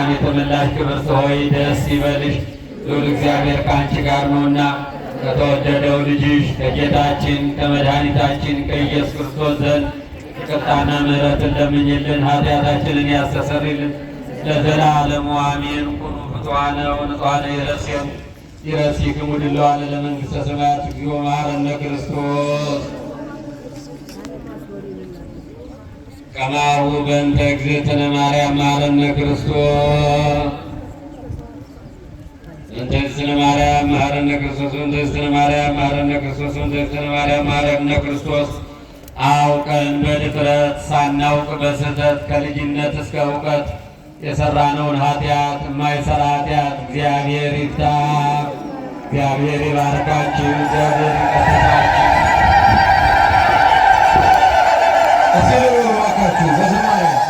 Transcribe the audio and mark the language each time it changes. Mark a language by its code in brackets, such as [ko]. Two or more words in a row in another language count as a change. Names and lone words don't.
[am] የተመላሽ ክብርት ሆይ ደስ ይበልሽ፣ ልዑል እግዚአብሔር ከአንቺ ጋር ነውና ከተወደደው ልጅሽ ከጌታችን ከመድኃኒታችን ከኢየሱስ ክርስቶስ ዘንድ ይቅርታና ምሕረትን ለምኝልን፣ ኃጢአታችንን ያስተሰርይልን ለዘላለሙ አሜን። [gez] ኩኑ ፍቱሐነ ወንጹሐነ ይረሲክሙ ድሉዋነ ለመንግሥተ ሰማያት እግዚኦ መሐረነ ክርስቶስ ከማሁ በእንተ እግዝእትነ ማርያም መሐረነ ክርስቶስ እንተ እግዝእትነ ማርያም መሐረነ ክርስቶስ እንተ እግዝእትነ ማርያም መሐረነ ክርስቶስ እንተ እግዝእትነ ማርያም መሐረነ ክርስቶስ። [am] አውቀን በድፍረት ሳናውቅ በስህተት ከልጅነት እስከ እውቀት የሰራነውን ኃጢአት የማይሰራ ኃጢአት እግዚአብሔር ይፍታ። እግዚአብሔር ይባርካችሁ። እግዚአብሔር ይቀጥላችሁ። እባካችሁ በዝማሬ